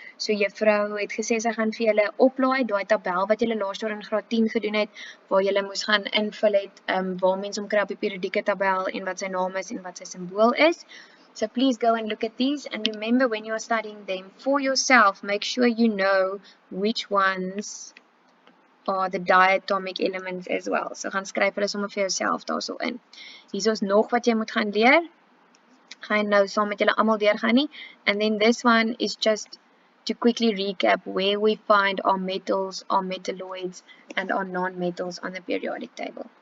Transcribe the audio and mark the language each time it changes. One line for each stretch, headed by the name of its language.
Afrikaans: So juffrou het gesê sy gaan vir julle oplaai daai tabel wat julle laas jaar in graad 10 gedoen het, waar julle moes gaan invul het waar mense hom kry op die periodieke tabel en wat sy naam is en wat sy simbool is.
English: So please go and look at these, and remember when you are studying them for yourself, make sure you know which ones are the diatomic elements as well.
Afrikaans: So gaan skryf hulle sommer vir jouself daarso in. Hier is nog wat jy moet gaan leer. Gaan nou saam met julle almal deurgaan nie.
English: And then this one is just to quickly recap where we find our metals, our metalloids, and our non-metals on the periodic table.